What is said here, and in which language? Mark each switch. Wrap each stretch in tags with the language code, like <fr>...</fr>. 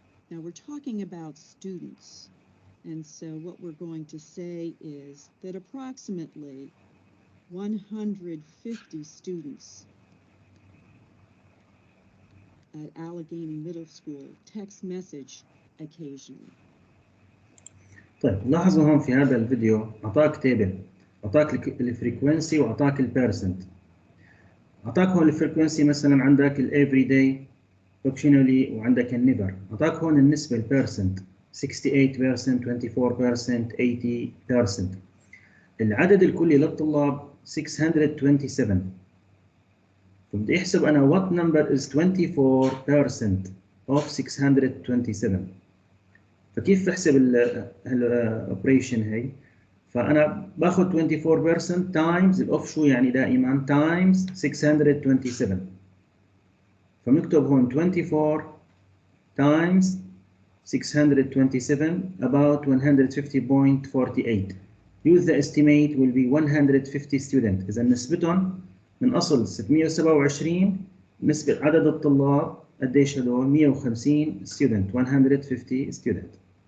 <en>Now we're talking about students, and so what we're going to say is that approximately 150 students at Allegheny Middle School text message occasionally.</en> <ar>طيب لاحظوا هون في هذا الفيديو أعطاك تيبل، أعطاك الفريكونسي وأعطاك البيرسنت. أعطاك هون الفريكونسي مثلا عندك الافري داي اوبشنالي وعندك النيفر. أعطاك هون النسبة البيرسنت 68%، 24%، 80%. العدد الكلي للطلاب 627. فبدي أحسب أنا</ar> <en>what number is 24% of 627.</en> <ar>فكيف بحسب الاوبريشن هي؟ فأنا باخذ 24% تايمز الأوف شو يعني دائما تايمز 627. فبنكتب هون 24 times 627 about 150.48.</ar> <en>Use the estimate will be 150 student.</en> <ar>إذا نسبتهم من أصل 627 نسبة عدد الطلاب قديش هدول؟ 150 student، 150 student.</ar>